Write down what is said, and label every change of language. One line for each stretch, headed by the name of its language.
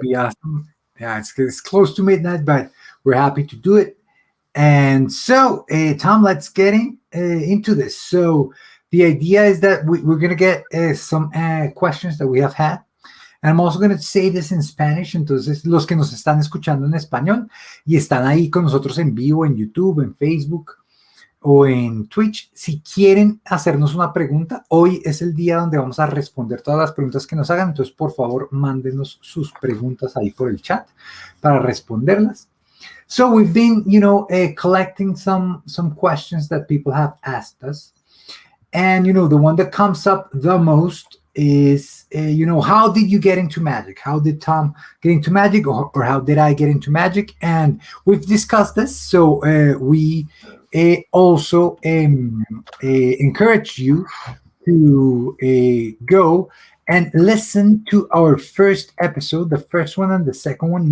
English: be awesome. Yeah, it's close to midnight, but we're happy to do it. And so, Tom, let's get into this. So, the idea is that we're going to get some questions that we have had. And I'm also going to say this in Spanish.
Spanish: Entonces, los que nos están escuchando en español y están ahí con nosotros en vivo en YouTube, en Facebook o en Twitch, si quieren hacernos una pregunta, hoy es el día donde vamos a responder todas las preguntas que nos hagan. Entonces, por favor, mándenos sus preguntas ahí por el chat para responderlas.
English: So we've been, collecting some questions that people have asked us, and the one that comes up the most is, how did you get into magic? How did Tom get into magic, or how did I get into magic? And we've discussed this, so we also encourage you to go and listen to our first episode, the first one and the second one.